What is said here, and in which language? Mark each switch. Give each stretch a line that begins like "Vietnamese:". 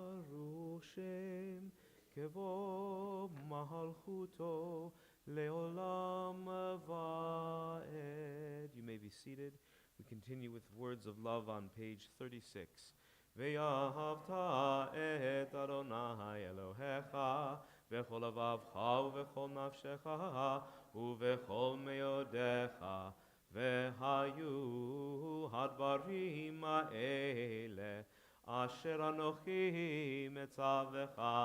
Hebrew: ברוך שם כבוד מלכותו לעולם ועד.
English: You may be seated. We continue with words of love on page 36.
Hebrew: ואהבת את אדוני אלוהיך בכל לבבך ובכל נפשך ובכל מאודיך, והיו הדברים האלה אשר אנוכי מצווך